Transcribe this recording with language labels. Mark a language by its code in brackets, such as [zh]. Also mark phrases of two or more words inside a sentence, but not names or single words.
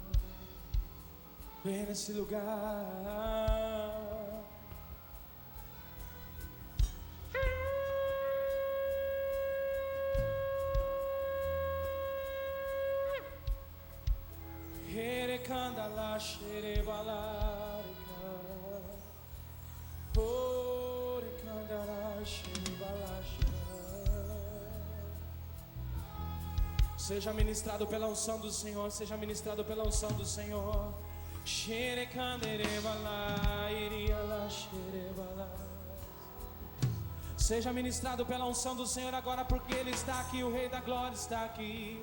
[pt] Vem nesse lugar. Candala shere balarika, ore candala Seja ministrado pela unção do Senhor, seja ministrado pela unção do Senhor. Seja ministrado pela unção do Senhor agora, porque Ele está aqui, o Rei da Glória está aqui.